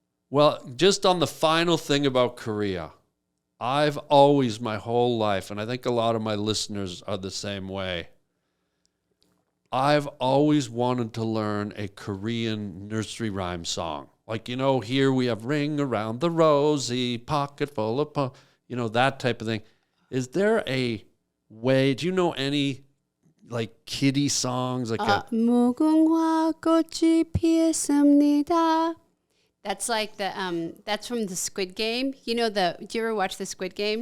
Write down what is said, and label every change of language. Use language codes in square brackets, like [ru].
[en] Well, just on the final thing about Korea, I've always, my whole life, and I think a lot of my listeners are the same way, I've always wanted to learn a Korean nursery rhyme song. Like, here we have Ring Around the Rosie, Pocket Full of, that type of thing. Is there a way, do you know any, like, kiddie songs? Like [ko] 무궁화 꽃이 피었습니다. [en] That's like that's from the Squid Game. Do you ever watch the Squid Game?